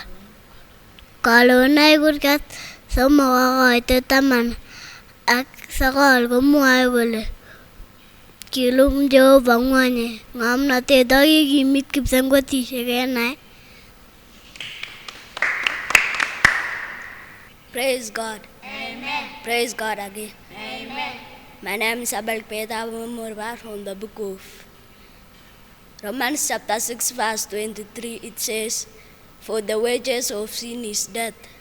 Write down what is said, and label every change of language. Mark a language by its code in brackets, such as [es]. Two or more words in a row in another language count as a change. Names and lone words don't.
[kln] Kalonoik kurgat 3:10 sokol komwoe kole kilum Jehova ng'wony ng'omnotet ak kikimit kipsengwetishek kenai. [en] Praise God. Amen. Praise God again. Amen. My name is Abel Peter Murvar from the book of Romans chapter 6 verse 23. It says, "For the wages of sin is death."